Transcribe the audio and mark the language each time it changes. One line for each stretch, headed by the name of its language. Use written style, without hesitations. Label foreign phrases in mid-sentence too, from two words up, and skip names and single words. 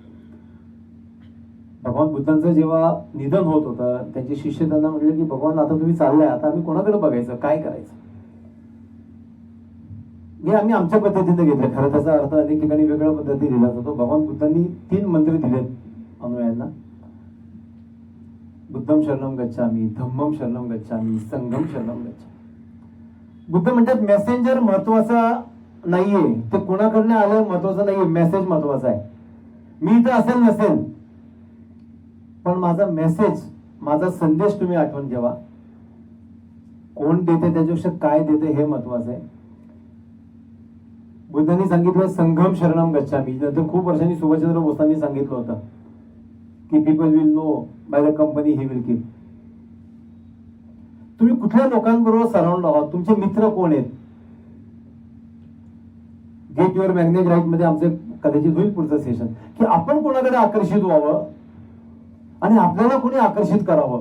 Marathi: भगवान बुद्धांचं जेव्हा निधन होत होतं त्यांचे शिष्य त्यांना म्हटले की भगवान आता तुम्ही चाललाय, आता आम्ही कोणाकडे बघायचं, काय करायचं. हे आम्ही आमच्या पद्धतीने घेतलं. खरं त्याचा अर्थ अनेक ठिकाणी वेगळ्या पद्धतीने दिला जातो. भगवान बुद्धांनी 3 मंत्र दिलेत अनुयायांना.
Pali: बुद्धम शरणम गच्छामी, धम्मम शरणम गच्छामी, संघम शरणम गच्छामी.
Marathi: बुद्ध म्हणतात मेसेंजर महत्वाचा नाहीये, ते कोणाकडनं आलं महत्वाचं नाहीये, मेसेज महत्वाचा आहे. मी इथं असेल नसेल पण माझा मेसेज, माझा संदेश तुम्ही आठवण ठेवा. कोण देते त्याच्यापेक्षा काय देते हे महत्वाचं आहे. बुद्धांनी सांगितलं
Pali: संघम शरणम गच्छामी.
Marathi: नंतर खूप वर्षांनी सुभाषचंद्र बोसांनी सांगितलं होतं की
English: people will know by the company he will keep.
Marathi: तुम्ही कुठल्या लोकांबरोबर सराउंड आहात, तुमचे मित्र कोण आहेत.
English: get your magnet right
Marathi: मध्ये आमचे कदाचित होईल पुढचं सेशन की आपण कोणाकडे आकर्षित व्हावं आणि आपल्याला कोणी आकर्षित करावं.